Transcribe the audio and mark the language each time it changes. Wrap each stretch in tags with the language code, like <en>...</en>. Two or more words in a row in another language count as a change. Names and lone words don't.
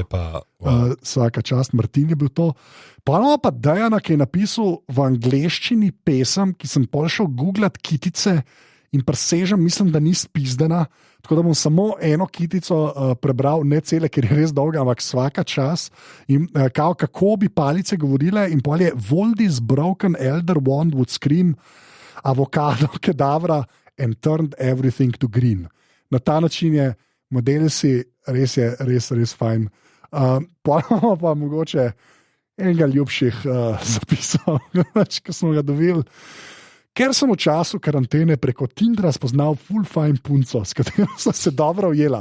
<sl>Vsaka čast, Martin je bil to. Pa imamo pa Dejana, ki je napisal v angleščini pesem, ki sem pol šel googlat kitice in presežem, mislim, da ni spizdena. Tako da bom samo eno kitico prebral, ne cele, ker je res dolga, ampak vsaka čast. In kako bi palice govorile, in pol je</sl> <en>Voldy's broken elder wand would scream avocado kedavra and turned everything to green.</en> <sl>Na ta način je model si res fajn. Pa mogoče enega ljubših zapisov, ki smo ga dobili. Ker sem v času karantene preko Tindra spoznal full fajn punco, s katero sem se dobro ujela.</sl>